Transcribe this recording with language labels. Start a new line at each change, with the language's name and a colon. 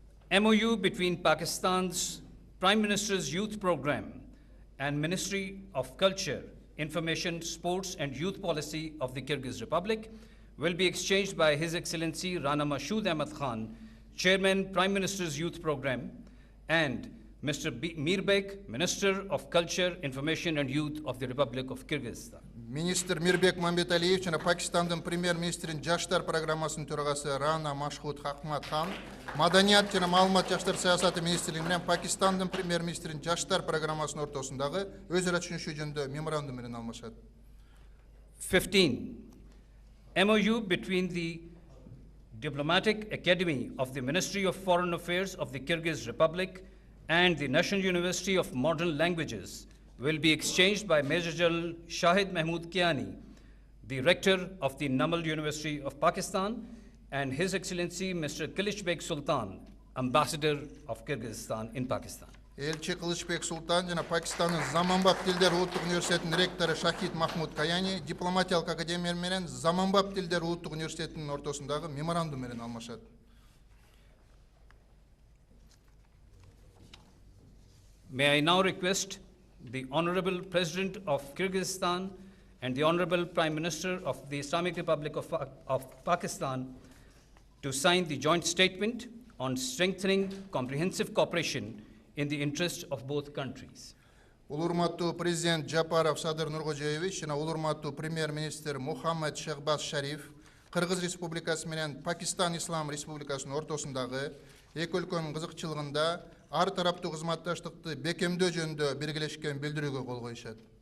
English: MOU between Pakistan's Prime Minister's Youth Program and Ministry of Culture, Information, Sports and Youth Policy of the Kyrgyz Republic will be exchanged by His Excellency Rana Mashood Ahmad Khan, Chairman, Prime Minister's Youth Program, and Mr. Mirbek, Minister of Culture, Information and Youth of the Republic of Kyrgyzstan.
Kyrgyz: Министр Мирбек Мамбеталиев жана Пакистандын премьер-министринин жаштар программасынын төрагасы Рана Машхуд Ахмад Хан, Маданият жана маалымат жаштар саясаты министрлиги менен Пакистандын премьер-министринин жаштар программасынын ортосундагы өз ара түшүнүшүү жөнүндө меморандум менен алмашат. 15.
English: MOU between the Diplomatic Academy of the Ministry of Foreign Affairs of the Kyrgyz Republic and the National University of Modern Languages will be exchanged by Major General Shahid Mahmood Kiani, the Rector of the Namal University of Pakistan, and His Excellency Mr. Kılıçbek Sultan, Ambassador of Kyrgyzstan in Pakistan.
Kyrgyz: Elçi Kılıçbek Sultan жана Пакистанның Заманбап Тилдер улуттук университетинин ректору Шахид Махмуд Каяни дипломатиялык академия менен Заманбап Тилдер улуттук университетинин ортосундагы меморандум менен алмашат.
English: May I now request the Honorable President of Kyrgyzstan and the Honorable Prime Minister of the Islamic Republic of Pakistan to sign the joint statement on strengthening comprehensive cooperation in the interest of both countries.
Kyrgyz: Улурматтуу президент Жапаров Садыр Нуркожоевич жана улурматтуу премьер-министр Мухаммад Шехбаз Шариф Кыргыз Республикасы менен Пакистан Ислам Республикасынын ортосундагы эки өлкөнүн кызыкчылыгында ар тараптуу кызматташтыкты бекемдөө жөнүндө белгилешкен билдирүүгө кол коюшат.